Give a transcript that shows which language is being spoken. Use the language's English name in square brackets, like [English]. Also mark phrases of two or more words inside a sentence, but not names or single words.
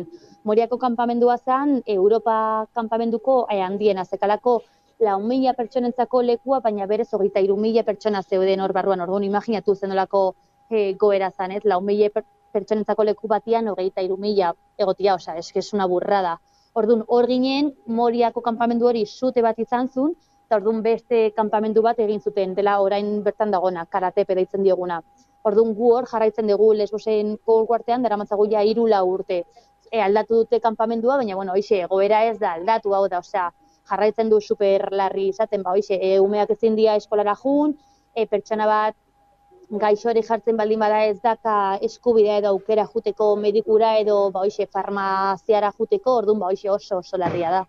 [Basque] Moriako kanpamendua zen Europa kanpamenduko handiena, zekalako 4.000 pertsonentzako lekua, baina berez 23.000 pertsona zeuden hor barruan, orduan imaginatu zenolako goera zen, ez? 4.000 pertsonentzako leku batian 23.000 egotia, [Spanish] eske es una burrada. [Basque] Orduan, hor ginen, Moriako kanpamendu hori zute bat izan zuen, eta orduan beste kanpamendu bat egin zuten, dela orain bertan dagona, Karatepe deitzen dioguna. Orduan, gu hor jarraitzen dugu Lesbosen uartean, daramatzagu ja 3-4 urte. Aldatu dute kanpamendua, baina, hoxe, egoera ez da aldatu, hau da, jarraitzen du super larri izaten, hoxe, umeak ezin dira eskolara jun, pertsona bat gaixo hori jartzen baldin bada ez daka eskubidea edo aukera juteko medikura edo farmaziara juteko, orduan oso larria da.